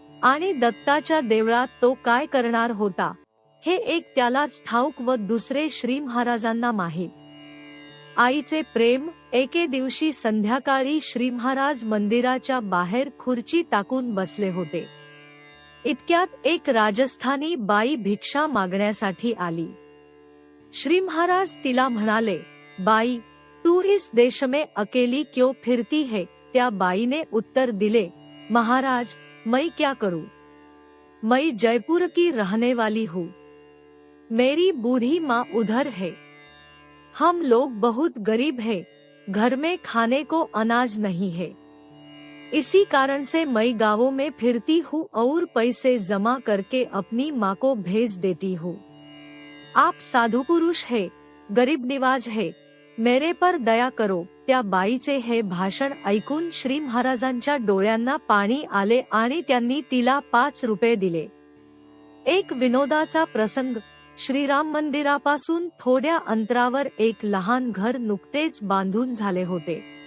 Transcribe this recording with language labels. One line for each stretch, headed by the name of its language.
Marathi: आणि दत्ताच्या देवळात तो काय करणार होता हे एक त्यालाच ठाऊक व दुसरे श्री महाराजांना माहीत. आईचे प्रेम. एके दिवशी संध्याकाळी श्री महाराज मंदिराच्या बाहेर खुर्ची टाकून बसले होते. इतक्यात एक राजस्थानी बाई भिक्षा मागण्यासाठी आली. श्री महाराज तिला म्हणाले, बाई,
Hindi: तू इस देश में अकेली क्यों फिरती है?
Marathi: त्या बाईने उत्तर दिले, महाराज,
Hindi: मैं क्या करूं? मैं जयपुर की रहने वाली हूँ. मेरी बूढ़ी माँ उधर है. हम लोग बहुत गरीब हैं, घर में खाने को अनाज नहीं है. इसी कारण से मैं गांवों में फिरती हूँ और पैसे जमा करके अपनी माँ को भेज देती हूँ. आप साधु पुरुष है, गरीब निवाज है, मेरे पर दया करो.
Marathi: त्या बाईचे हे भाषण ऐकून श्री महाराजांच्या डोळ्यांना पाणी आले आणि त्यांनी तिला 5 रुपये दिले. एक विनोदाचा प्रसंग. श्रीराम मंदिरापासून थोड्या अंतरावर एक लहान घर नुकतेच बांधून झाले होते.